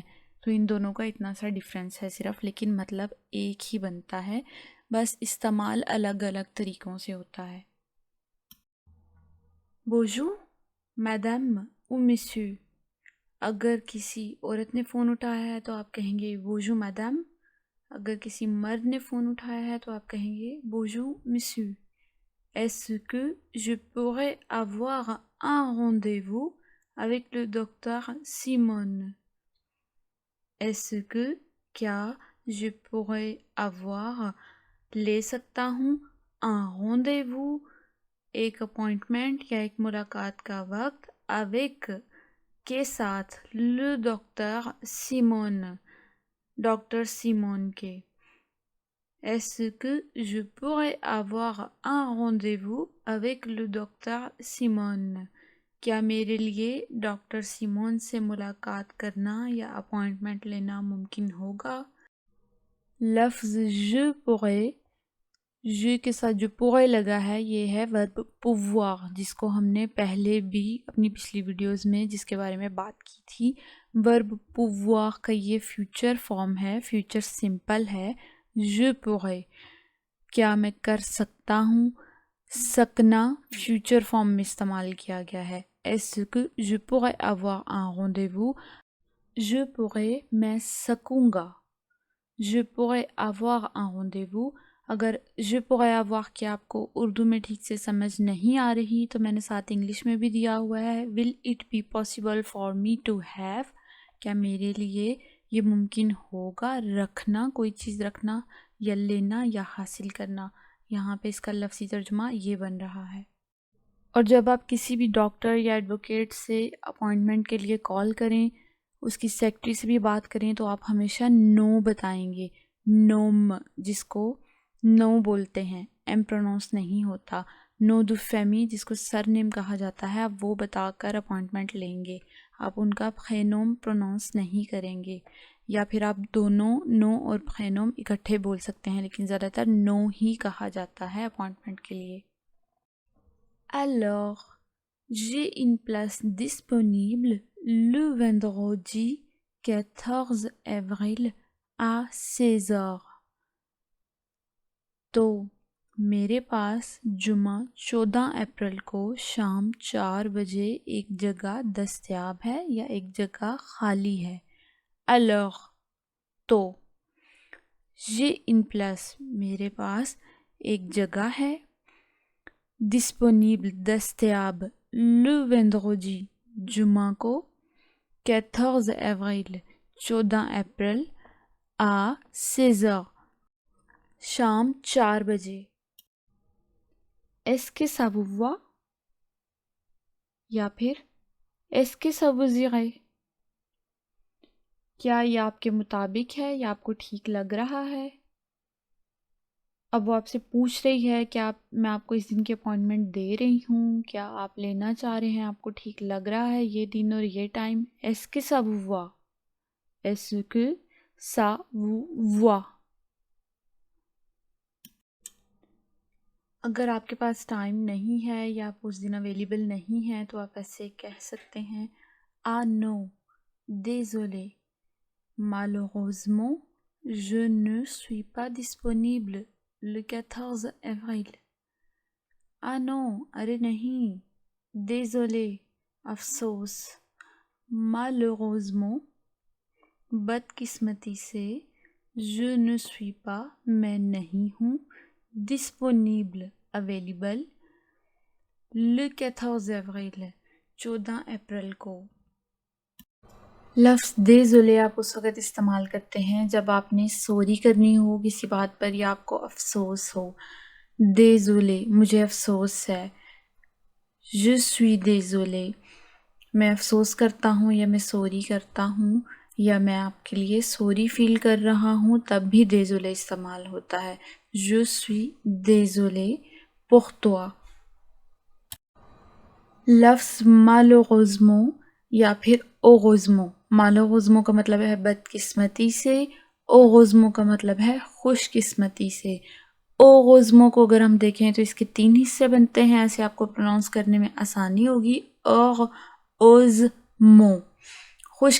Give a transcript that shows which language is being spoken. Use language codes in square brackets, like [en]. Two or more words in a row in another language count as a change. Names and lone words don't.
[ur] تو ان دونوں کا اتنا سا ڈفرینس ہے صرف، لیکن مطلب ایک ہی بنتا ہے، بس استعمال الگ الگ طریقوں سے ہوتا ہے۔ [fr] bonjour madame ou monsieur, [ur] اگر کسی عورت نے فون اٹھایا ہے تو آپ کہیں گے [fr] bonjour madame, [ur] اگر کسی مرد نے فون اٹھایا ہے تو آپ کہیں گے [fr] bonjour monsieur. Est-ce que je pourrais avoir un rendez-vous avec le docteur Simon؟ Est-ce que [ur] کیا [fr] je pourrais avoir [ur] لے سکتا ہوں [fr] un rendez-vous [ur] ایک اپوائنٹمنٹ یا ایک ملاقات کا وقت avec کے ساتھ [fr] le docteur Simon، [ur] ڈاکٹر سیمون کے۔ [fr] Est-ce que je pourrais avoir un rendez-vous avec le docteur Simon؟ [ur] کیا میرے لیے ڈاکٹر سیمون سے ملاقات کرنا یا اپوائنٹمنٹ لینا ممکن ہوگا؟ لفظ [fr] je pourrais، [ur] je کے ساتھ جو pourrais لگا ہے یہ ہے verb pouvoir، جس کو ہم نے پہلے بھی اپنی پچھلی ویڈیوز میں جس کے بارے میں بات کی تھی۔ verb pouvoir کا یہ [en] future form [ur] ہے، [en] future simple [ur] ہے۔ [fr] je pourrais [ur] کیا میں کر سکتا ہوں، سکنا [en] future form [ur] میں استعمال کیا گیا ہے۔ [fr] Est-ce que je pourrais avoir un rendez-vous؟ je pourrais [ur] میں سکوں گا، [fr] je pourrais avoir un rendez-vous۔ [ur] اگر [fr] je pourrais avoir [ur] کہ آپ کو اردو میں ٹھیک سے سمجھ نہیں آ رہی تو میں نے ساتھ انگلش میں بھی دیا ہوا ہے۔ [en] will it be possible for me to have؟ [ur] کیا میرے لیے یہ ممکن ہوگا رکھنا، کوئی چیز رکھنا یا لینا یا حاصل کرنا، یہاں پہ اس کا لفظی ترجمہ یہ بن رہا ہے۔ اور جب آپ کسی بھی ڈاکٹر یا ایڈوکیٹ سے اپوائنٹمنٹ کے لیے کال کریں، اس کی سیکٹری سے بھی بات کریں تو آپ ہمیشہ نو بتائیں گے، نوم، جس کو نو بولتے ہیں، ایم پروناؤنس نہیں ہوتا۔ [fr] nom de famille [ur] جس کو [en] surname [ur] کہا جاتا ہے، آپ وہ بتا کر اپوائنٹمنٹ لیں گے، آپ ان کا پرینوم پروناؤنس نہیں کریں گے، یا پھر آپ دونوں نو اور پرینوم اکٹھے بول سکتے ہیں، لیکن زیادہ تر نو ہی کہا جاتا ہے اپوائنٹمنٹ کے لیے۔ [fr] Alors j'ai une place disponible le vendredi 14 avril à 16 heures۔ [ur] تو میرے پاس جمعہ 14 اپریل کو شام 4 بجے ایک جگہ دستیاب ہے یا ایک جگہ خالی ہے۔ [fr] alors تو j'ai une place [ur] میرے پاس ایک جگہ ہے [fr] disponible دستیاب le vendredi [ur] جمعہ کو [fr] 14 avril [ur] 14 اپریل [fr] à 16 heures [ur] شام 4 بجے [fr] est-ce que ça vous va یا پھر est-ce que ça vous irait [ur] کیا یہ آپ کے مطابق ہے یا آپ کو ٹھیک لگ رہا ہے اب وہ آپ سے پوچھ رہی ہے کہ میں آپ کو اس دن کی اپائنٹمنٹ دے رہی ہوں کیا آپ لینا چاہ رہے ہیں آپ کو ٹھیک لگ رہا ہے یہ دن اور یہ ٹائم [fr] est-ce que ça vous va est-ce que ça vous va [ur] اگر آپ کے پاس ٹائم نہیں ہے یا آپ اس دن اویلیبل نہیں ہیں تو آپ ایسے کہہ سکتے ہیں [fr] ah non désolé malheureusement je ne suis pas disponible le 14 avril ah non [ur] ارے نہیں [fr] désolé افسوس malheureusement [ur] بدقسمتی سے [fr] je ne suis pas [ur] میں نہیں ہوں [fr] disponible available le 14 avril [ur] 14 اپریل کو لفظ désolé آپ اس وقت استعمال کرتے ہیں جب آپ نے سوری کرنی ہو کسی بات پر یا آپ کو افسوس ہو désolé مجھے افسوس ہے [fr] je suis désolé [ur] میں افسوس کرتا ہوں یا میں سوری کرتا ہوں یا میں آپ کے لیے سوری فیل کر رہا ہوں تب بھی désolé استعمال ہوتا ہے [fr] je suis désolé pour toi [ur] لفظ malheureusement یا پھر [fr] heureusement malheureusement [ur] کا مطلب ہے بدقسمتی سے heureusement کا مطلب ہے خوش قسمتی سے heureusement کو اگر ہم دیکھیں تو اس کے 3 حصے بنتے ہیں ایسے آپ کو پروناؤنس کرنے میں آسانی ہوگی heureusement خوش